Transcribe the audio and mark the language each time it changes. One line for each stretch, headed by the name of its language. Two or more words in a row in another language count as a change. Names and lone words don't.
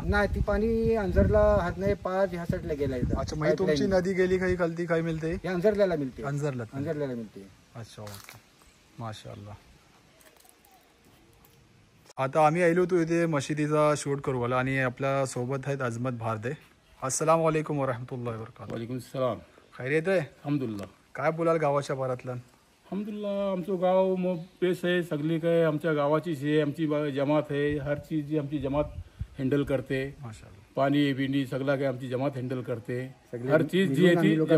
Marathi: नाही ती पाणी अंजरला हात नाही पाच ह्या साईडला गेला इथं. अच्छा म्हणजे तुमची नदी गेली काही खालती काही मिळते हे अंजरल्याला मिळते. अंजरला. अंजरल्याला मिळते. अच्छा ओके माशाल्लाह. आता आम्ही आलो होतो इथे मशिदीचा शूट करू आला आणि आपल्या सोबत आहेत अजमत भारदे.
Arabic: السلام عليكم ورحمة الله وبركاته. وعليكم سلام.
Marathi: खैरियत आहे. अल्हम्दुलिल्लाह. काय बोलाल गावाच्या बारातला. अल्हम्दुलिल्लाह आमचं गाव मग बेस आहे सगळी काय आमच्या गावाचीच आहे आमची जमात आहे
Hindi: हर चीज
Marathi: जी आमची जमात हँडल करते. माशाल्लाह. पाणी बिंडी सगळं काय आमची जमात हँडल करते. सगळे
Hindi: हर चीज
Marathi: जी आहे मिळून आम्ही ती लोकं